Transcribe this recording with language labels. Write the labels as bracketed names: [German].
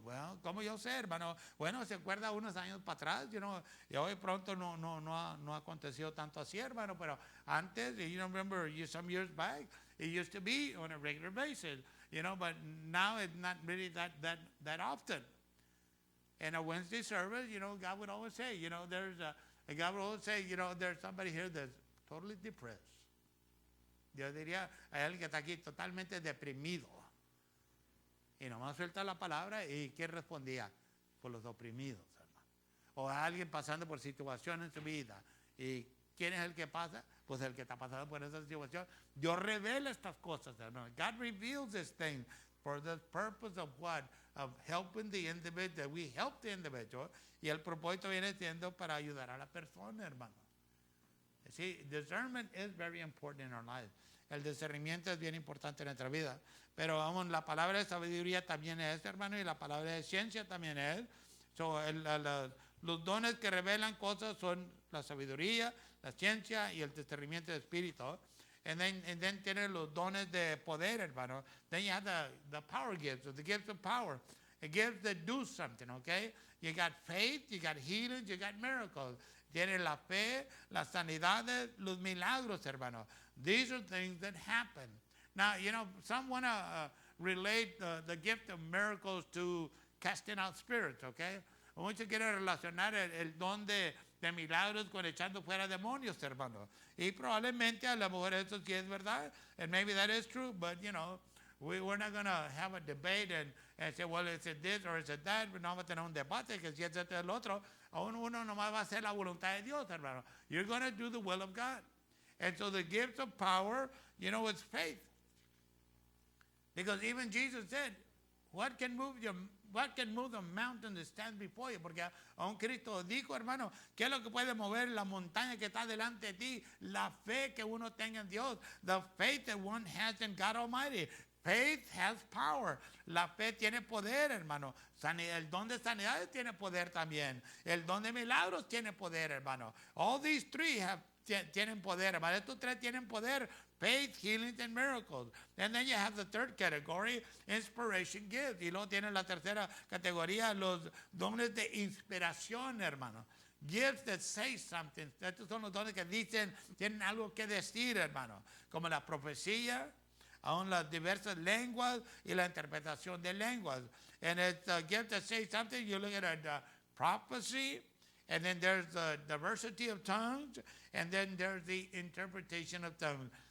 [Spanish] Well, ¿cómo yo sé, hermano? Bueno, se acuerda unos años para atrás, y hoy pronto no ha acontecido tanto así, hermano, pero antes, [English] remember some years back, it used to be on a regular basis, but now it's not really that often. In a Wednesday service, God would always say, God would always say, there's somebody here that's totally depressed. [Spanish] Yo diría, hay alguien que está aquí totalmente deprimido. Y nomás suelta la palabra, y ¿quién respondía? Por los oprimidos, hermano. O alguien pasando por situaciones en su vida. ¿Y quién es el que pasa? Pues el que está pasando por esa situación. Dios revela estas cosas, hermano. [English] God reveals this thing for the purpose of what? Of helping the individual, that we help the individual. [Spanish] Y el propósito viene siendo para ayudar a la persona, hermano. [English] See, discernment is very important in our life. [Spanish] El discernimiento es bien importante en nuestra vida. Pero vamos, la palabra de sabiduría también es, hermano, y la palabra de ciencia también es. So, los dones que revelan cosas son la sabiduría, la ciencia y el discernimiento de espíritu. [English] And then [Spanish] tiene los dones de poder, hermano. [English] Then you have the power gifts, or the gifts of power. The gifts that do something, okay? You got faith, you got healing, you got miracles. [Spanish] Tiene la fe, las sanidades, los milagros, hermano. [English] These are things that happen. Now, some want to relate the gift of miracles to casting out spirits, okay? [Spanish] Muchos quieren relacionar el don de milagros con echando fuera demonios, hermano. Y probablemente a lo mejor eso sí es verdad, [English] and maybe that is true, but, we're not going to have a debate and say, well, is it this or is it that? [Spanish] No vamos a tener un debate que si es esto o el otro. Aún uno nomás va a hacer la voluntad de Dios, hermano. [English] You're going to do the will of God. And so the gift of power, it's faith. Because even Jesus said, what can move the mountain that stands before you? [Spanish] Porque aún Cristo dijo, hermano, ¿qué es lo que puede mover la montaña que está delante de ti? La fe que uno tenga en Dios. [English] The faith that one has in God Almighty. Faith has power. [Spanish] La fe tiene poder, hermano. El don de sanidades tiene poder también. El don de milagros tiene poder, hermano. [English] All these three [Spanish] tienen poder, hermano. Estos tres tienen poder. [English] Faith, healing, and miracles. And then you have the third category, inspiration gifts. [Spanish] Y luego tienen la tercera categoría, los dones de inspiración, hermano. [English] Gifts that say something. [Spanish] Estos son los dones que dicen, tienen algo que decir, hermano. Como la profecía, aún las diversas lenguas y la interpretación de lenguas. [English] And it's a gift that says something. You look at prophecy, and then there's the diversity of tongues, and then there's the interpretation of tongues.